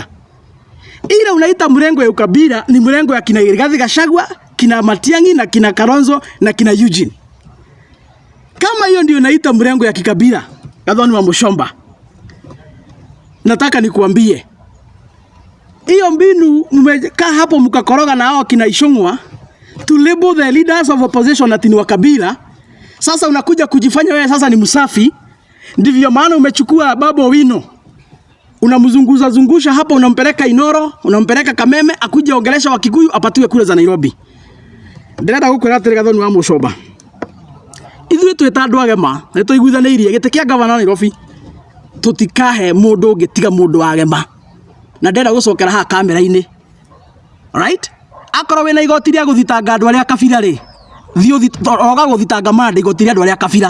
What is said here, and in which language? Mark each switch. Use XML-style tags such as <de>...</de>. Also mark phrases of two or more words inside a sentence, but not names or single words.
<sw>Ile unaita mlengo ya ukabila ni mlengo ya kina Rigathi Gachagua, kina Matiang'i na kina Kalonzo na kina Eugene. Kama hiyo ndio unaita mlengo ya kikabila, Gathoni Wamuchomba, nataka nikuambie hiyo mbinu mmekaa hapo mkakoroga na hao kina Ichung'wah</sw> <en>to label the leaders of opposition</en> <sw>ati ni wa kabila. Sasa unakuja kujifanya wewe sasa ni msafi. Ndivyo maana umechukua Babu Owino, unamzungusha hapa, unampeleka Inoro, unampeleka Kameme, akuja ongelesha Wakikuyu apatiwe kule za Nairobi.</sw> <ki>Ndirenda gukwira Gathoni Wamuchomba, ithuĩ twĩta andũ agema nĩ tũiguithanirie gĩtĩ kĩa gavana Nairobi, tutikahe mũndũ ũngĩtiga mũndũ agema. Na ndenda gucokera ha kamera-inĩ.</ki> <en>Right?</en> <ki>Akorwo wena igoti rĩa guthitanga andũ arĩa kabira rĩ, oga guthitanga mande igoti rĩa andũ arĩa kabira.</ki>